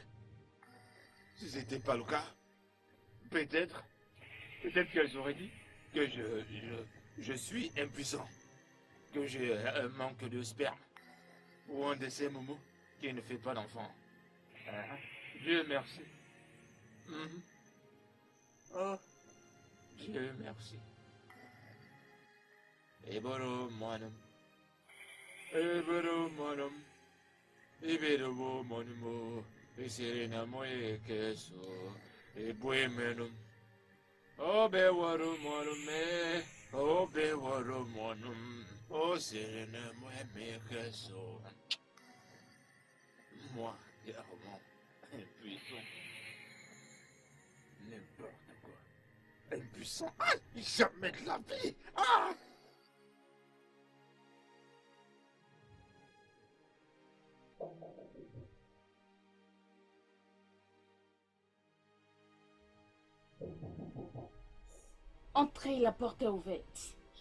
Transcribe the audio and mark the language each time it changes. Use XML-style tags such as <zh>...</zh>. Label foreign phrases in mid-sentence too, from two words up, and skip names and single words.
<fr>Si ce n'était pas le cas, peut-être qu'elles auraient dit que je suis impuissant, que j'ai un manque de sperme, ou un de ces momos qui ne fait pas d'enfant. Dieu merci. Oh, Dieu merci. Eboro manum. Eboro manum. Eboro monumo. Eserena moe keso. Ebue menum. Obe waru manum me. Obe waru manum. O serena moe me keso. Moi, clairement, impuissant. N'importe quoi. Impuissant. Ah, jamais de la vie. Ah! Entrez, la porte est ouverte.</fr>